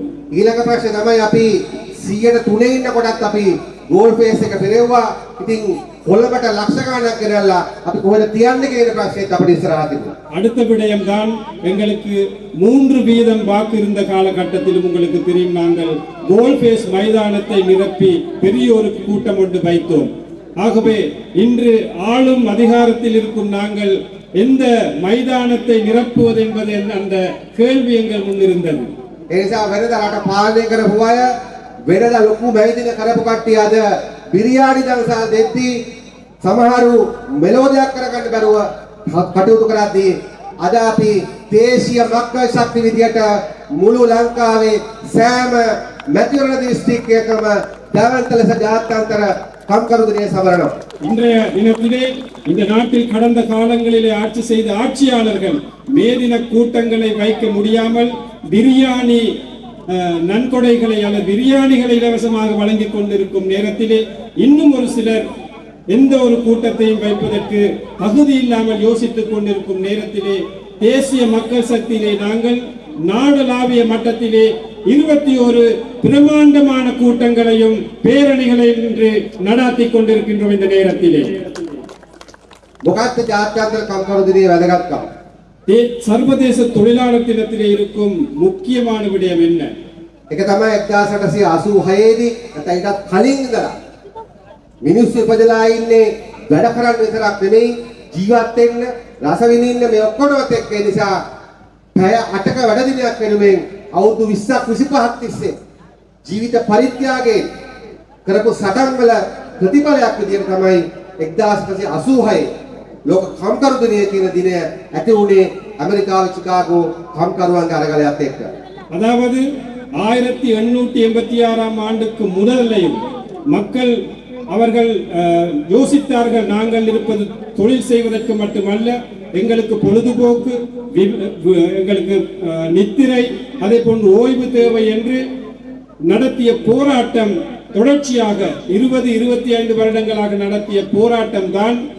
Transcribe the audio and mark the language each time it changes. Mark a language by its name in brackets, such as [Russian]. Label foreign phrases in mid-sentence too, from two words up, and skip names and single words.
[Sinhala] ඊළඟ ප්‍රශ්නේ තමයි අපි 103 ඉන්නකොටත් අපි ගෝල් ෆේස් එක පෙරෙව්වා. ඉතින් කොළඹට ලක්ෂ ගණනක් ගෙනල්ලා අපි කොහෙද තියන්නේ කියන ප්‍රශ්නේත් අපිට ඉස්සරහා තිබුණා. [Tamil] அடுத்த விடயம் தான், எங்களுக்கு 3% வாக்கு இருந்த காலகட்டத்திலும் உங்களுக்கு தெரியும், நாங்கள் கோல்ஃபேஸ் மைதானத்தை நிரப்பி பெரிய ஒரு கூட்டம் ஒன்று வைத்தோம். ஆகவே இன்று ஆளும் அதிகாரத்தில் இருக்கும் நாங்கள் எந்த மைதானத்தை நிரப்புவது என்பது அந்த கேள்வி எங்கள் முன்னிருந்தது. [Sinhala] ඒ නිසා වෙනද රට පාලනය කරපු අය වෙනද ලොකු මැදින කරපු කට්ටිය අද බිරියානි දවසා දෙද්දී සමහරු මෙලෝඩියක් කරගන්න බැරුව කටයුතු කරද්දී අද අපි දේශීය මක්කල් ශක්ති විදියට මුළු ලංකාවේ සෑම මැතිවරණ දිස්ත්‍රික්කයකම දැවන්ත ලෙස ජාත්‍යන්තර කම්කරු දිනය සමරනවා. [Tamil] இன்றைய தினத்திலே இந்த நாட்டில் கடந்த காலங்களிலே ஆட்சி செய்த ஆட்சியாளர்கள் மேதின கூட்டங்களை வைக்க முடியாமல் பிரியாணி நன்கொடைகளை அல்லது பிரியாணிகளை இலவசமாக வழங்கிக் கொண்டிருக்கும் நேரத்திலே இன்னும் ஒரு சிலர் எந்த ஒரு கூட்டத்தையும் வைப்பதற்கு தகுதி இல்லாமல் யோசித்துக் கொண்டிருக்கும் நேரத்திலே தேசிய மக்கள் சக்தியிலே நாங்கள் நாடளாவிய மட்டத்திலே 21 பிரமாண்டமான கூட்டங்களையும் பேரணிகளையும் இன்று நடாத்தி கொண்டிருக்கின்றோம் இந்த நேரத்திலே. [Sinhala] මොකක්ද ජාත්‍යන්තර කම්කරු දිනේ වැදගත්කම? [Tamil] சர்வதேச தொழிலாளர் தினத்திலே இருக்கும் முக்கியமான விடயம் என்ன? [Sinhala] ඒක තමයි 1886 දී නැත්නම් ඊටත් කලින් ඉඳලා මිනිස්සු ඉපදලා ඉන්නේ වැඩ කරන්න විතරක් නෙමෙයි, ජීවත් වෙන්න, රස විඳින්න මේ ඔක්කොමත් එක්ක. ඒ නිසා පැය 8ක වැඩ දිනයක් වෙනුවෙන් අවුරුදු 20ක් 25ක් තිස්සේ ජීවිත පරිත්‍යාගයෙන් කරපු සටන් වල ප්‍රතිඵලයක් විදිහට තමයි 1986 ලෝක කම්කරු දිනය කියන දිනය ඇති වුණේ ඇමරිකාවේ චිකාගෝ කම්කරුවන්ගේ අරගලයත් එක්ක. [Tamil] அதாவது 1886ஆம் ஆண்டுக்கு முதலையும் மக்கள் அவர்கள் யோசித்தார்கள், நாங்கள் இருப்பது தொழில் செய்வதற்கு மட்டுமல்ல, எங்களுக்கு பொழுதுபோக்கு, எங்களுக்கு நித்திரை, அதே போன்று ஓய்வு தேவை என்று நடத்திய போராட்டம் தொடர்ச்சியாக 20-25 வருடங்களாக நடத்திய போராட்டம் தான்